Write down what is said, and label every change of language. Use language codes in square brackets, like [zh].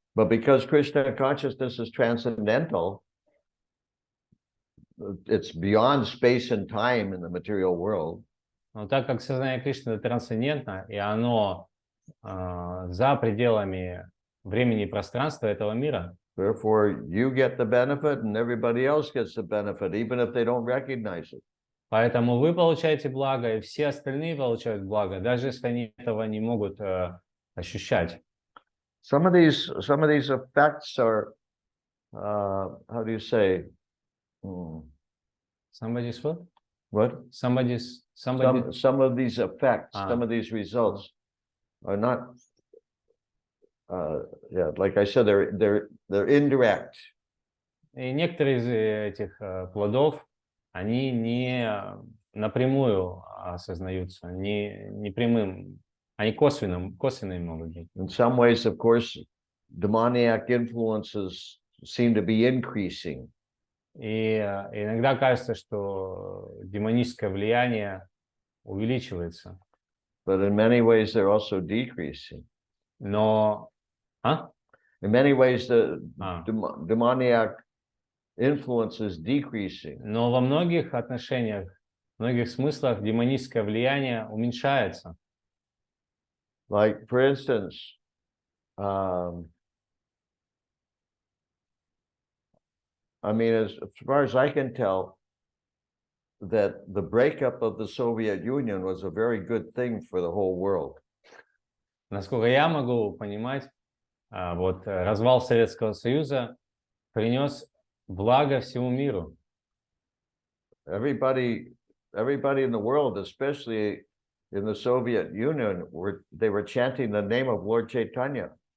[en] But because Krishna consciousness is transcendental, it's beyond space and time in the material world. [ru] Но так как сознание Кришны трансцендентно, и оно за пределами времени и пространства этого мира, [en] Therefore, you get the benefit and everybody else gets the benefit, even if they don't recognize it. [ru] поэтому вы получаете благо, и все остальные получают благо, даже если они этого не могут ощущать. [en] Some of these effects are, how do you say? Somebody's what? What? Somebody. Some of these effects, some of these results are not, yeah, like I said, they're indirect. [ru] И некоторые из этих плодов, они не напрямую осознаются, не прямым, они косвенные могут быть. [en] In some ways, of course, demoniac influences seem to be increasing. [ru] И иногда кажется, что демоническое влияние увеличивается. [en] But in many ways, they're also decreasing. [ru] Но... [en] In many ways, the demoniac influence is decreasing. [ru] Но во многих отношениях, в многих смыслах демоническое влияние уменьшается. [en] Like, for instance, I mean, as far as I can tell, that the breakup of the Soviet Union was a very good thing for the whole world. [ru] Насколько я могу понимать, вот развал Советского Союза принес благо всему миру. [en] Everybody in the world, especially in the Soviet Union, they were chanting the name of Lord Chaitanya.